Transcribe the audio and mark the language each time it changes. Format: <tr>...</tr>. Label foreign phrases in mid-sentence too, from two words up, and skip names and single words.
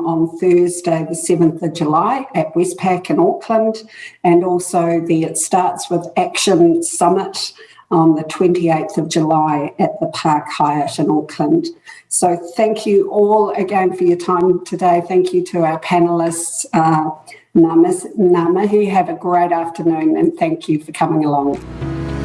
<en>on Thursday, the 7th of July at Westpac in Auckland, and also the It Starts With Action Summit on the 28th of July at the Park Hyatt in Auckland. So thank you all again for your time today. Thank you to our panellists.</en> <mi>Ngā mihi,</mi> <en>have a great afternoon, and thank you for coming along.</en>